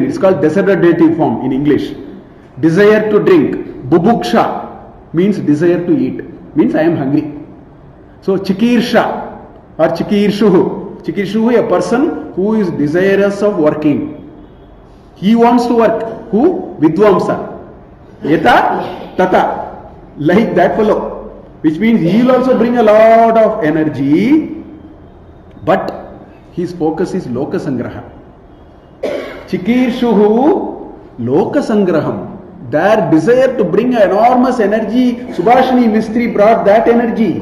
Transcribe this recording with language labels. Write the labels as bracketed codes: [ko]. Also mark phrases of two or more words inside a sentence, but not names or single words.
[en] It's called desiderative form in English. Desire to drink. Bubuksha means desire to eat. Means I am hungry. So Chikirsha or Chikirshuhu. Chikirshuhu, a person who is desirous of working. He wants to work. Who? Vidvamsa. [sa] Yata, Tata. [en] Like that fellow. Which means he will also bring a lot of energy. But his focus is [sa] Loka Sangraha. Chikirshuhu Loka Sangraham. [en] Their desire to bring enormous energy, Subhashini Mistry brought that energy.